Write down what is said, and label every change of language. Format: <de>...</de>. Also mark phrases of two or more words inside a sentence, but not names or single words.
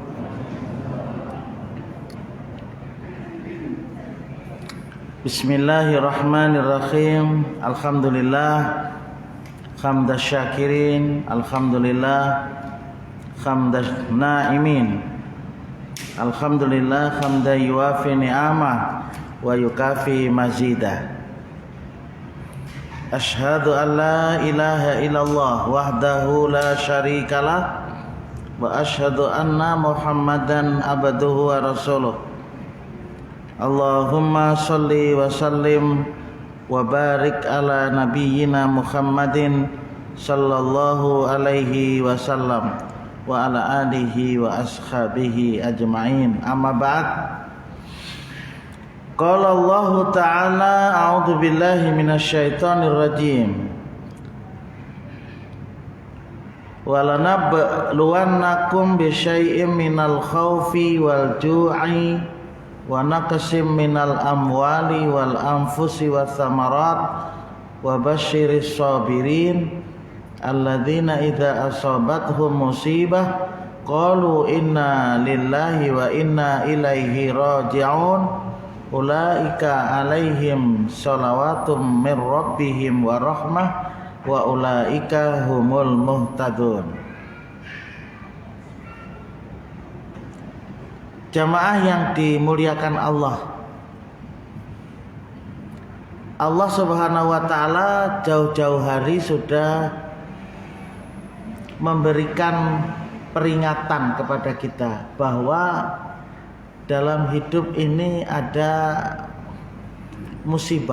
<ar>بسم الله الرحمن الرحيم. الحمد لله حمد الشاكرين الحمد لله حمد الناعمين الحمد لله حمدا يوافي نعمه ويكافئ مزيده. أشهد أن لا إله إلا الله وحده لا شريك له وأشهد أن محمدا عبده ورسوله. اللهم صل وسلم وبارك على نبينا محمد صلى الله عليه وسلم وعلى آله وأصحابه أجمعين. أما بعد. قال الله تعالى أعوذ بالله من الشيطان الرجيم. ولنبلونكم بشيء من الخوف والجوع ونقص من الأموال والأنفس والثمرات وبشر الصابرين الذين إذا أصابتهم مصيبة قالوا إنا لله وإنا إليه راجعون. أولئك عليهم صلوات من ربهم ورحمة وأولئك هم المهتدون.</ar> <id>Jamaah yang dimuliakan Allah,</id> <ar>الله سبحانه وتعالى</ar> <id>jauh-jauh hari sudah memberikan peringatan kepada kita bahwa dalam hidup ini ada musibah.</id>